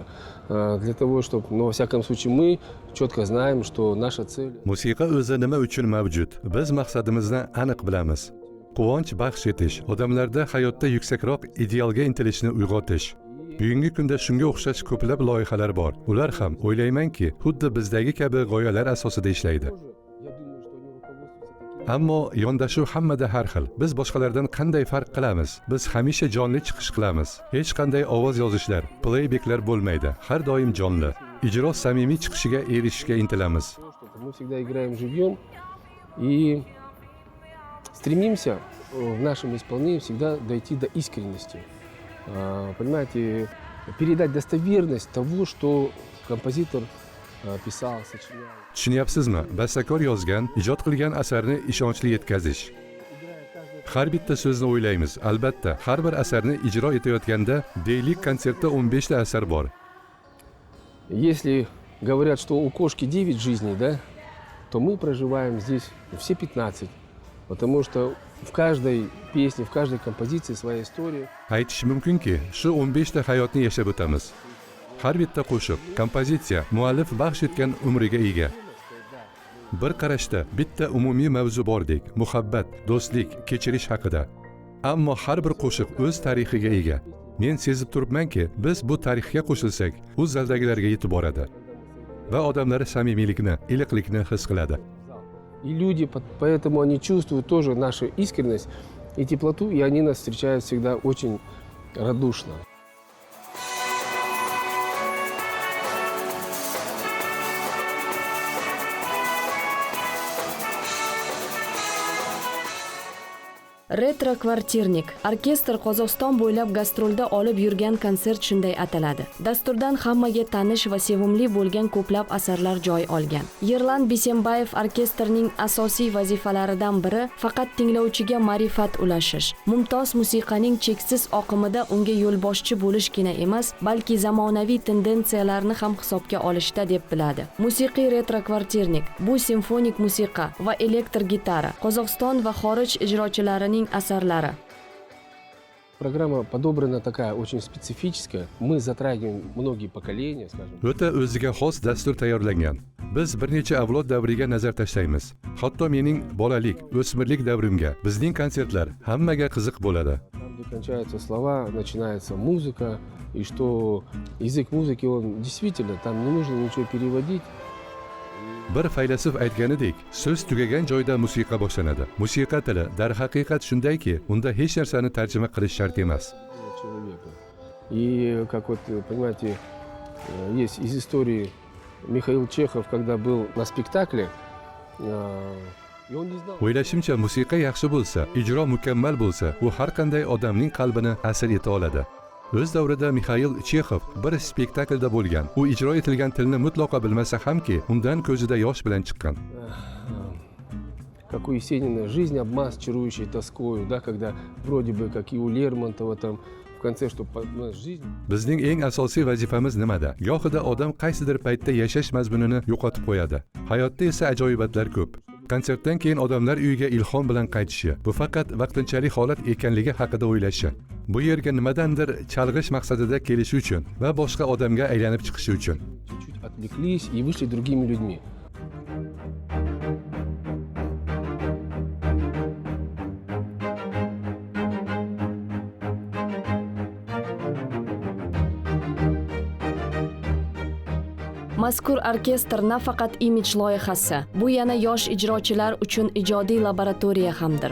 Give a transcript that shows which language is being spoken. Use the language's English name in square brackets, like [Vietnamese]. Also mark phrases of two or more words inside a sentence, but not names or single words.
[Russian] Для того, чтобы, во всяком случае, мы четко знаем, что наша цель... [Uzbek] Musiqa o'zi nima uchun mavjud? Biz maqsadimizni aniq bilamiz. Quvonch baxsh etish, odamlarda hayotda yuksakroq idealga intilishni uyg'otish. Bugungi kunda shunga o'xshash ko'plab loyihalar bor. Ular ham o'ylaymanki, xuddi bizdagi kabi g'oyalar asosida ishlaydi. Ammo yondashuv hammada har xil. Biz boshqalardan qanday farq qilamiz? Biz hamisha jonli chiqish qilamiz. Hech qanday ovoz yozishlar, playbacklar bo'lmaydi. Har doim jonli. Ijro samimiy chiqishiga erishishga intilamiz. [Russian] Мы всегда играем живьем и стремимся в нашем исполнении всегда дойти до искренности. Понимаете, передать достоверность того, что композитор pisal, sachiyal. [Uzbek] Tushunyapsizmi? Bastakor yozgan, ijod qilgan asarni ishonchli yetkazish. Har bitta so'zni o'ylaymiz. Albatta, har bir asarni ijro etayotganda deylik konsertda 15 ta asar bor. [Russian] Если говорят, что у кошки 9 жизней, да, то мы проживаем здесь все 15. Потому что в каждой песне, в каждой композиции своя история. [Uzbek] Aytish mumkinki, shu 15 ta hayotni yashab o'tamiz. Har bitta qo'shiq, kompozitsiya muallif baxsh etgan umriga ega. Bir qarashda bitta umumiy mavzu bordek, muhabbat, do'stlik, kechirish haqida. Ammo har bir qo'shiq o'z tarixiga ega. Men sezib turibmanki, biz bu tarixga qo'shilsak, u zaldagilarga yetib boradi va odamlar samimiylikni, iliqlikni his qiladi. [Russian] И люди, поэтому они чувствуют тоже нашу искренность и теплоту, и они нас встречают всегда очень радушно. [Uzbek] Retro kvartirnik orkestr Qozog'iston bo'ylab gastrolda olib yurgan konsert shunday ataladi. Dasturdan hammaga tanish va sevimli bo'lgan ko'plab asarlar joy olgan. Yerlan Bisembayev orkestrning asosiy vazifalaridan biri faqat tinglovchiga ma'rifat ulashish. Mumtoz musiqaning cheksiz oqimida unga yo'lboshchi bo'lishgina emas, balki zamonaviy tendensiyalarni ham hisobga olishda deb biladi. Musiqiy retro kvartirnik bu simfonik musiqa va elektr gitara Qozog'iston va xorij ijrochilarining asarlari. [Russian] Программа подобрана такая очень специфическая. Мы затрагиваем многие поколения, скажем. [Uzbek] O'ta o'ziga xos dastur tayyorlangan. Biz bir necha avlod davriga nazar tashlaymiz. Hatto mening bolalik, o'smirlik davrimga bizning konsertlar hammaga qiziq bo'ladi. [Russian] Там, где кончаются слова, начинается музыка, и что язык музыки, он действительно, там не нужно ничего переводить. [Uzbek] Bir faylasuf aytganidek, so'z tugagan joyda musiqa boshlanadi. Musiqa tili darhaqiqat shundayki, unda hech narsani tarjima qilish shart emas. [Russian] И как вот, понимаете, есть из истории Михаил Чехов, когда был на спектакле, и он не знал. [Uzbek] O'ylashimcha, musiqa yaxshi bo'lsa, ijro mukammal bo'lsa, u har qanday odamning qalbini asir eta oladi. O'z davrida Mixail Chexov bir spektaklda bo'lgan. U ijro etilgan tilni mutlaqo bilmasa hamki, undan ko'zida yosh bilan chiqqan. [Russian] как у Есенина, жизнь обмаз чарующей тоскою, да, когда вроде бы, как и у Лермонтова, там, в конце, что жизнь... [Uzbek] Bizning eng asosiy vazifamiz nimada? Gohida odam qaysidir paytda yashash mazmunini yo'qotib qo'yadi. Hayotda esa ajoyibotlar ko'p. Konsertdan keyin odamlar uyiga ilhom bilan qaytishi, bu faqat vaqtinchalik holat ekanligi haqida o'ylashi. Bu yerga nimadandir chalg'ish maqsadida kelishi uchun va boshqa odamga aylanib chiqishi uchun. [Russian] Чуть-чуть отвлеклись и вышли другими людьми. [Uzbek] Mazkur orkestr nafaqat imij loyihasi, bu yana yosh ijrochilar uchun ijodiy laboratoriya hamdir.